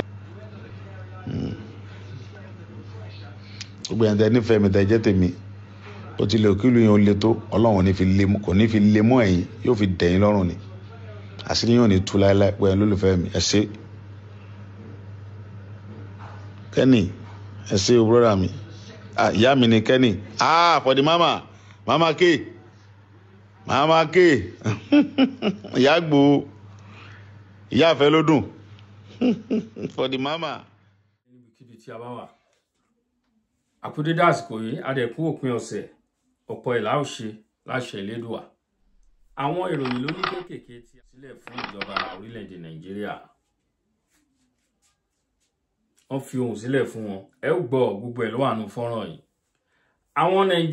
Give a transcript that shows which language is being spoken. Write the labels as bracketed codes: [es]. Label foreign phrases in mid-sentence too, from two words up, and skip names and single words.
[yo] gbogbo yẹn tẹ nífẹ̀ẹ́ mi tẹ jẹ́ tèmi ó ti lè kílù yẹn ó le tó Ọlọ́run kò ní fi lé mọ́ ẹ̀yìn yóò fi dẹ̀yìn lọ́rùn ni àṣírí yóò ní tú láéláé pé ẹ lólùfẹ́ mi ẹ ṣé Kenny ẹ ṣé o brother mi ìyá mi ni Kenny [en] for the mama [yo] K ìyá gbòó ìyá àfẹ́ ló dùn [en] for the mama. [yo] níbikíbi tí a bá wà àkúdédé àsìkò yìí adẹ̀kú òpin ọ̀sẹ̀ ọ̀pọ̀ ìlà ó ṣe láṣẹ Elédùà àwọn ìròyìn lóní kéékèèké tí a sílẹ̀ fún ìjọba orílẹ̀-èdè Nàìjíríà wọ́n fi ohùn sílẹ̀ fún wọn ẹ ó gbọ́ gbogbo ẹ̀ ló wà nínú fọ́nrán yìí àwọn